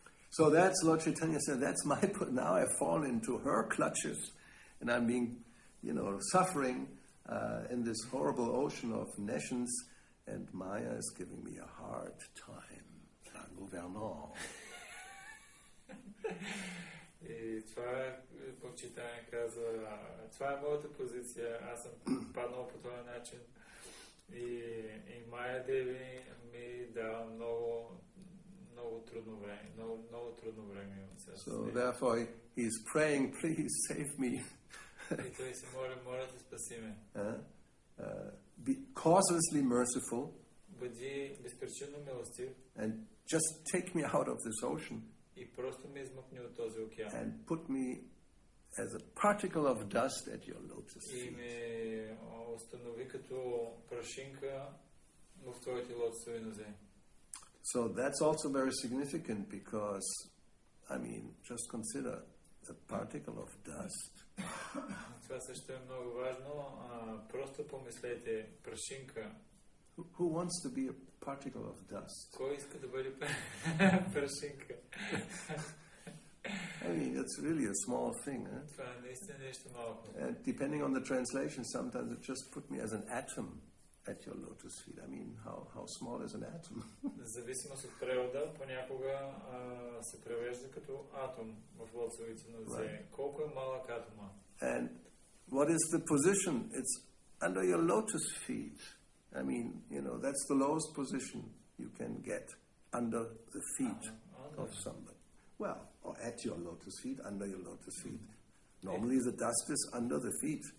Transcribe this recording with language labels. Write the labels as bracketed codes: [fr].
[en] So that's Lord Chaitanya said, that's my now I've fallen into her clutches, and I'm being, suffering in this horrible ocean of nations, and Maya is giving me a hard time. [fr] Gouvernant. [bg] И това е, Почитание казва, това е моята позиция, аз съм паднал по този начин, и Майя Деви ми дава много трудно време, много трудно време. [en] So therefore he's praying, please save me. [bg] И той се моля да спаси ме. [en] Be causelessly merciful. [bg] Бъди безпричинно милостив. [en] And just take me out of this ocean. [bg] И просто ме измъкни от този океан. [en] And put me as a particle of dust at your lotus feet. [bg] И ме установи като прашинка в твоите лотосови нозе. [en] So that's also very significant because, just consider a particle of dust. [bg] Това също е много важно. Просто помислете, прашинка. [en] Who wants to be a particle of dust? [bg] Кой иска да бъде прашинка? [en] It's really a small thing. [bg] Това е наистина нещо малко. [en] And depending on the translation, sometimes it just put me as an atom at your lotus feet. How small is an atom? [bg] Зависимост от превода, понякога се превежда като атом в лотосовите нозе. Колко е малък атома? [en] And what is the position? It's under your lotus feet. That's the lowest position you can get, under the feet of somebody. Well, or at your lotus feet, under your lotus feet. Normally the dust is under the feet.